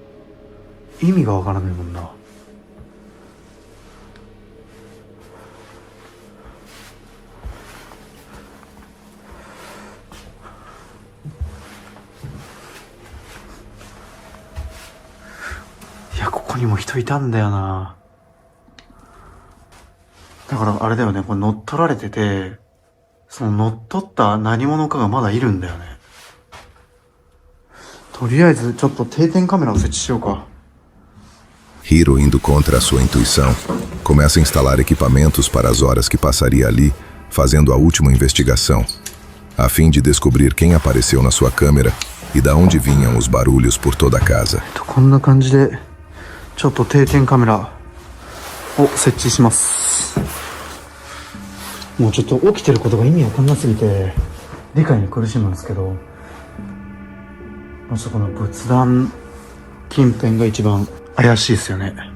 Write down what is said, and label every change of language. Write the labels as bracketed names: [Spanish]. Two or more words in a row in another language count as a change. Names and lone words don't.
[Japanese] 意味がわからないもんな。いや、ここにも人いたんだよな。だからあれだよね、これ乗っ取られてて、その乗っ取った何者かがまだいるんだよね。とりあえずちょっと定点カメラを設置しようか。 [Portuguese] Hiro, indo contra a sua intuição, começa a instalar equipamentos para as horas que passaria ali, fazendo a última investigação, a fim de descobrir quem apareceu na sua câmera e da onde vinham os barulhos por toda a casa. [Japanese] こんな感じで、ちょっと定点カメラを設置します。もうちょっと起きてることが意味わかんなすぎて、理解に苦しむんですけど、まずこの仏壇近辺が一番怪しいですよね。